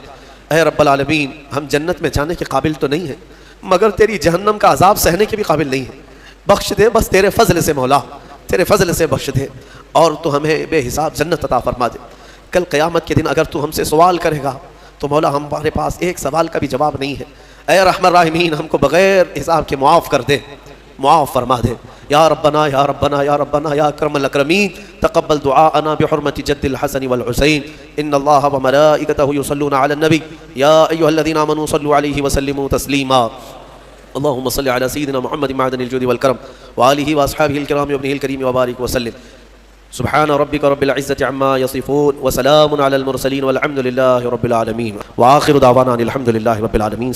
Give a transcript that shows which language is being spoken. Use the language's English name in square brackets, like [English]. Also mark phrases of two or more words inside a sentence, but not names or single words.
[Urdu] ऐ [Arabic] رب العالمين, [Urdu] ہم جنت میں جانے کے قابل تو نہیں ہیں مگر تیری جہنم کا عذاب سہنے کے بھی قابل نہیں ہے، بخش دے بس تیرے فضل سے مولا، تیرے فضل سے بخش دے اور تو ہمیں بے حساب جنت عطا فرما دے. کل قیامت کے دن اگر تو ہم سے سوال کرے گا تو مولا ہمارے پاس ایک سوال کا بھی جواب نہیں ہے. ऐ [Arabic] رحمن راحمين, [Urdu] ہم کو بغیر حساب کے معاف کر دے، معاف فرما دے. [Arabic] يا ربنا يا ربنا يا ربنا يا أكرم الأكرمين تقبل دعاءنا بحرمة جد الحسن والحسين إن الله وملائكته يصلون على النبي يا أيها الذين آمنوا صلوا عليه وسلموا تسليما. اللهم صل على سيدنا محمد معدن الجود والكرم وآله وأصحابه الكرام وابنه الكريم وبارك وسلم. سبحان ربك رب العزة عما يصفون وسلام على المرسلين والحمد لله رب العالمين وآخر دعوانا أن الحمد لله رب العالمين.